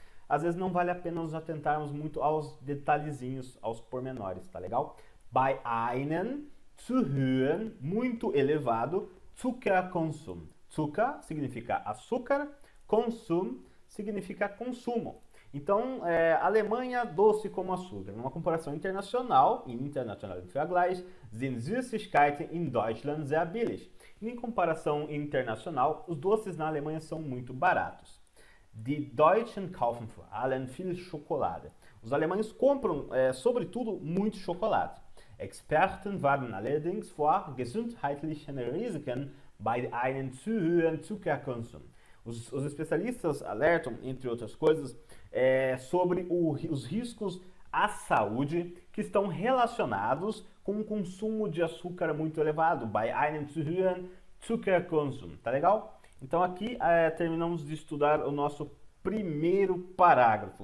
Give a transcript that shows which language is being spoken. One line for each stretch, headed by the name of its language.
Portuguese: Às vezes não vale a pena nos atentarmos muito aos detalhezinhos, aos pormenores, tá legal?
German: Bei einem zu hören,
Portuguese: muito elevado,
German: Zuckerkonsum.
Portuguese: Zucker significa açúcar, Konsum significa consumo. Então, Alemanha doce como açúcar. Numa comparação internacional,
German: im internationalen Vergleich, sind Süßigkeiten in Deutschland sehr billig.
Portuguese: Em comparação internacional, os doces na Alemanha são muito baratos.
German: Die Deutschen kaufen vor allem viel Schokolade.
Portuguese: Os alemães compram, sobretudo, muito chocolate.
German: Experten warnen allerdings vor gesundheitlichen Risiken bei einem zu hohen Zuckerkonsum.
Portuguese: Os especialistas alertam, entre outras coisas, sobre os riscos à saúde que estão relacionados com o consumo de açúcar muito elevado,
German: bei einem zu hohen Zuckerkonsum.
Portuguese: Tá legal? Então aqui terminamos de estudar o nosso primeiro parágrafo.